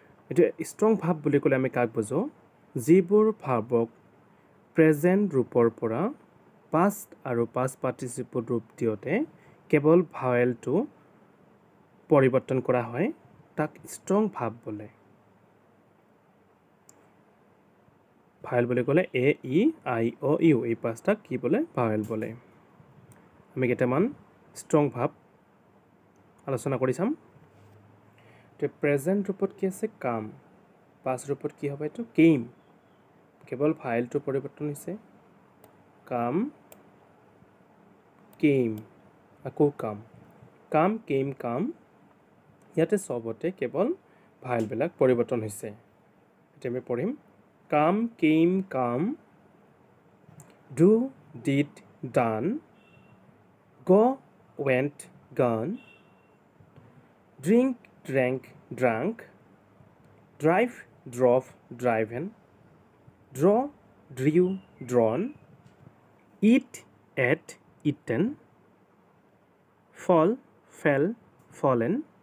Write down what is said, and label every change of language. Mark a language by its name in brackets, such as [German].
[Assamese] এতিয়া ষ্ট্ৰং ভাব বুলি ক'লে আমি কাক বুজোঁ? যিবোৰ ভাৱক প্ৰেজেণ্ট ৰূপৰ পৰা পাষ্ট আৰু পাষ্ট পাৰ্টিচিপল ৰূপ দিওঁতে কেৱল ভাৱেলটো পৰিৱৰ্তন কৰা হয় তাক ষ্ট্ৰং ভাব বোলে। ভাৱেল বুলি ক'লে এ ই আই অ ইউ এই পাঁচটাক কি বোলে? ভাৱেল বোলে। আমি কেইটামান ষ্ট্ৰং ভাব আলোচনা কৰি চাম। প্ৰেজেণ্ট ৰূপত কি আছে? কাম। পাষ্ট ৰূপত কি হ'ব? এইটো কেইম। কেৱল ভাৱেলটো পৰিৱৰ্তন হৈছে। কাম কেইম, আকৌ কাম। কাম কেইম কাম, ইয়াতে চবতে কেৱল ভাৱেলবিলাক পৰিৱৰ্তন হৈছে। এতিয়া আমি পঢ়িম। [English] Come, came, come, do, did, done, go, went, gone, drink, drank, drunk, drive, drove, driven, draw, drew, drawn, eat, ate, eaten, fall, fell, fallen,